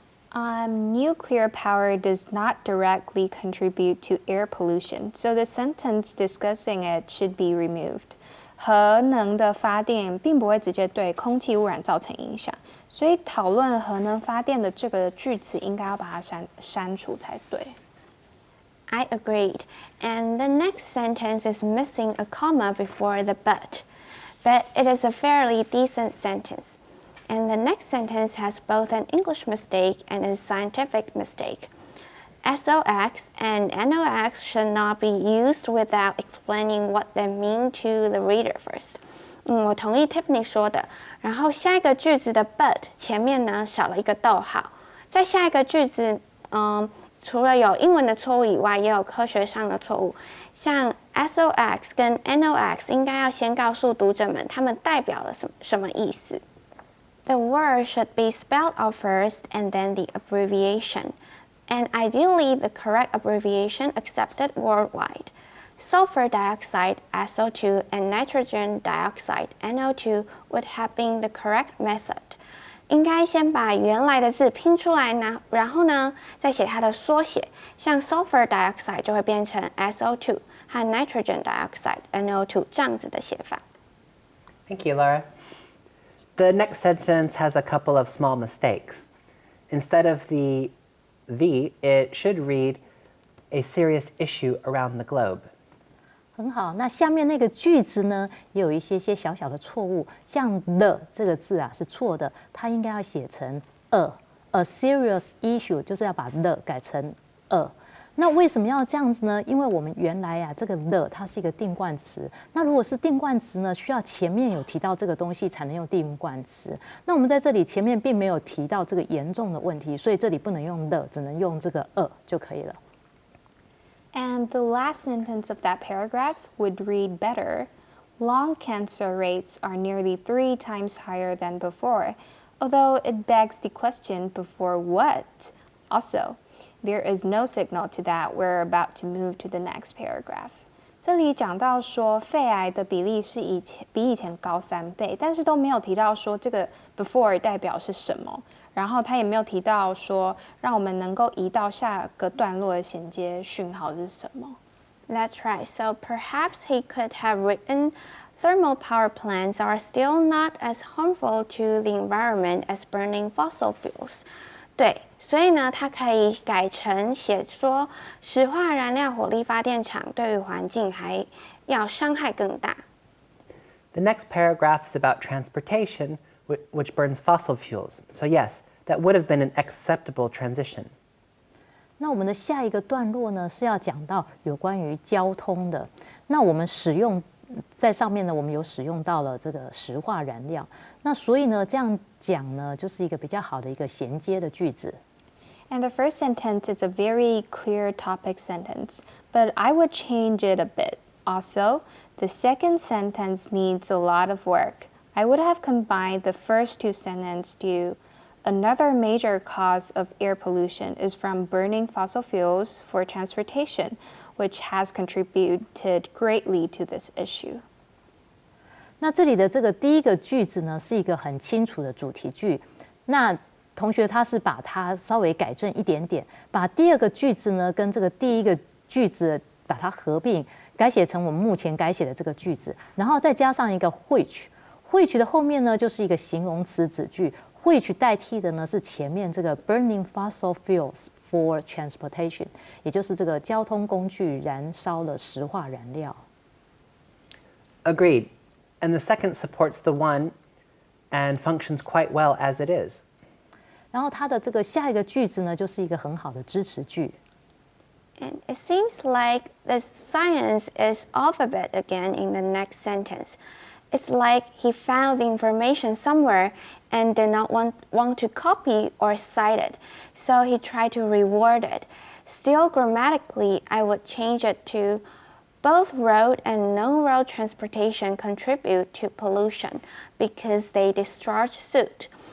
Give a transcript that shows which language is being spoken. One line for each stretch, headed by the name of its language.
English: Nuclear power does not directly contribute to air pollution, so the sentence discussing it should be removed.
Chinese: 核能的发电并不会直接对空气污染造成影响，所以讨论核能发电的这个句子应该要把它删除才对。
English: I agreed, and the next sentence is missing a comma before the but it is a fairly decent sentence. And the next sentence has both an English mistake and a scientific mistake. SOX and NOX should not be used without explaining what they mean to the reader first.
Chinese: 我同意 Tiffany 说的。然后下一个句子的 but 前面呢少了一个逗号。在下一个句子，除了有英文的错误以外，也有科学上的错误。像 SOX 跟 NOX 应该要先告诉读者们它们代表了什么意思。
English: The word should be spelled out first and then the abbreviation. And ideally, the correct abbreviation accepted worldwide. sulfur dioxide SO2 and nitrogen dioxide NO2 would have been the correct method.
Chinese: 应该先把原来的字拼出来呢，然后呢再写它的缩写，像 sulfur dioxide 就会变成 SO2 和 nitrogen dioxide NO2 这样子的写法。
English: Thank you, Laura. The next sentence has a couple of small mistakes. Instead of the, it should read a serious issue around the globe.
Chinese: 很好，那下面那个句子呢，也有一些小小的错误，像 the 这个字啊是错的，它应该要写成
English: a serious issue，
Chinese: 就是要把 the 改成 a。那为什么要这样子呢？因为我们原来啊这个 the 它是一个定冠词，那如果是定冠词呢，需要前面有提到这个东西才能用定冠词。那我们在这里前面并没有提到这个严重的问题，所以这里不能用 the， 只能用这个 a 就可以了。
English: And the last sentence of that paragraph would read better. Lung cancer rates are nearly 3 times higher than before, although it begs the question before what? Also, there is no signal to that we're about to move to the next paragraph.
Chinese: 这里讲到说肺癌的比例是比以前高3倍，但是都没有提到说这个 before 代表是什么。然后他也没有提到说让我们能够移到下个段落的衔接讯号是什么。
English: That's right. So perhaps he could have written, thermal power plants are still not as harmful to the environment as burning fossil fuels.
Chinese: 对，所以呢，它可以改成写说，石化燃料火力发电厂对于环境还要伤害更大。
English: The next paragraph is about transportation, which burns fossil fuels. So yes, that would have been an acceptable transition.
Chinese: 那我们的下一个段落呢，是要讲到有关于交通的。那我们使用在上面呢，我们有使用到了这个石化燃料。那所以呢，这样讲呢，就是一个比较好的一个衔接的句子。
English: And the first sentence is a very clear topic sentence, but I would change it a bit. Also, the second sentence needs a lot of work. I would have combined the first 2 sentences to another major cause of air pollution is from burning fossil fuels for transportation, which has contributed greatly to this issue.
Chinese: 那这里的这个第一个句子呢，是一个很清楚的主题句。那同学他是把它稍微改正一点点，把第二个句子呢跟这个第一个句子把它合并，改写成我们目前改写的这个句子，然后再加上一个 which 的后面呢就是一个形容词子句 ，which 代替的呢是前面这个
English: burning fossil fuels for transportation，
Chinese: 也就是这个交通工具燃烧了石化燃料。
English: Agreed. And the second supports the one and functions quite well as it is.
Chinese: 然后它的这个下一个句子呢，就是一个很好的支持句。
English: And it seems like the science is off a bit again in the next sentence. It's like he found the information somewhere and did not want to copy or cite it, so he tried to reword it. Still, grammatically, I would change it to both road and non-road transportation contribute to pollution because they discharge soot.